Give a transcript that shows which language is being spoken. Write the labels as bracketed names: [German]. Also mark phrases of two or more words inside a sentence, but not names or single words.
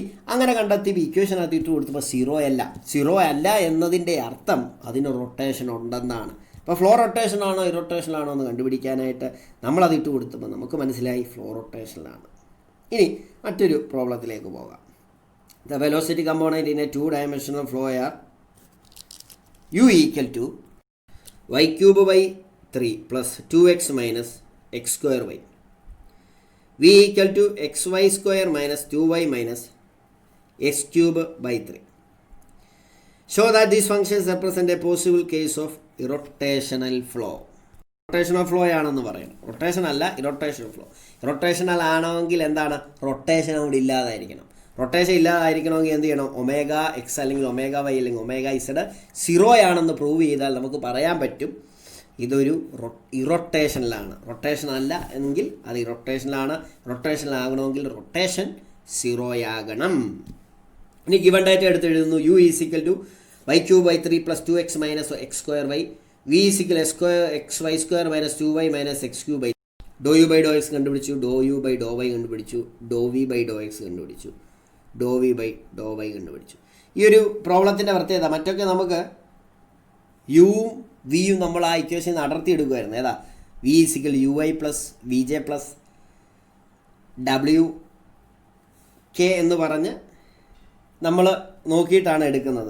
[Malayalam] അങ്ങനെ കണ്ടെത്തി ഇക്വേഷനകത്ത് ഇട്ട് കൊടുത്തപ്പോൾ 0 അല്ല എന്നതിൻ്റെ അർത്ഥം അതിന് റൊട്ടേഷൻ ഉണ്ടെന്നാണ്. അപ്പോൾ ഫ്ലോ റൊട്ടേഷനാണോ ഇറൊട്ടേഷനാണോ എന്ന് കണ്ടുപിടിക്കാനായിട്ട് നമ്മളത് ഇട്ട് കൊടുത്തപ്പോൾ നമുക്ക് മനസ്സിലായി ഫ്ലോ റൊട്ടേഷനിലാണ്. ഇനി മറ്റൊരു പ്രോബ്ലത്തിലേക്ക് പോകാം. [English] The velocity component in a 2-dimensional flow are u = y³ / 3 + 2x - x²y. v = xy² - 2y - x³ / 3. Show that these functions represent a possible case of irrotational flow. rotational flow [Malayalam] ആണെന്ന് പറയണം. റൊട്ടേഷൻ അല്ല, [English] irrotational flow. [Malayalam] ഇറൊട്ടേഷണൽ ആണെങ്കിൽ എന്താണ്, റൊട്ടേഷൻ അവിടെ ഇല്ലാതായിരിക്കണം. റൊട്ടേഷൻ ഇല്ലാതായിരിക്കണമെങ്കിൽ എന്ത് ചെയ്യണം, ω(x) അല്ലെങ്കിൽ ω(y) അല്ലെങ്കിൽ ω(z) 0 ആണെന്ന് പ്രൂവ് ചെയ്താൽ നമുക്ക് പറയാൻ പറ്റും ഇതൊരു ഇറൊട്ടേഷനിലാണ്. റൊട്ടേഷൻ അല്ല എങ്കിൽ അത് ഇറൊട്ടേഷനിലാണ്. റൊട്ടേഷനിലാകണമെങ്കിൽ റൊട്ടേഷൻ 0 ആകണം. ഇനി [English] given data [Malayalam] എടുത്ത് എഴുതുന്നു. [English] u = y³ + 2x - x²y. v = xy² - 2y - x³. do u by do x കണ്ടുപിടിച്ചു, do u by do y കണ്ടുപിടിച്ചു, do v by do x കണ്ടുപിടിച്ചു, do v by do y കണ്ടുപിടിച്ചു. [Malayalam] ഈ ഒരു പ്രോബ്ലത്തിൻ്റെ പ്രത്യേകത, മറ്റൊക്കെ നമുക്ക് യുവും വിയും നമ്മൾ ആ ഇക്വേഷൻ അടർത്തി എടുക്കുമായിരുന്നു. ഏതാ, v = ui + vj + wk എന്ന് പറഞ്ഞ് നമ്മൾ നോക്കിയിട്ടാണ് എടുക്കുന്നത്.